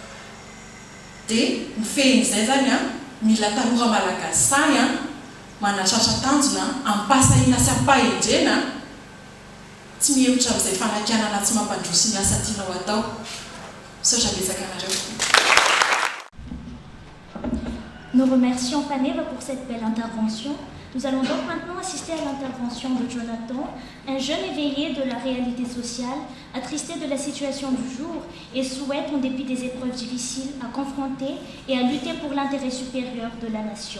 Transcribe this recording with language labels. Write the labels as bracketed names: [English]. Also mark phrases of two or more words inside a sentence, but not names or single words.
[Malagasy] Dia ny fehin'izay zany mila tanora malagasy sahy manatratra tanjona ampasahiana sy ampahendrena tsy mihevitra amin'izay fanakianana tsy mampandroso ny asa tianao atao. Misaotra betsaka anareo. [French] Nous remercions Faneva pour cette belle intervention. Nous allons donc maintenant assister à l'intervention de Jonathan, un jeune éveillé de la réalité sociale, attristé de la situation du jour et souhaite, en dépit des épreuves difficiles, à confronter et à lutter pour l'intérêt supérieur de la nation.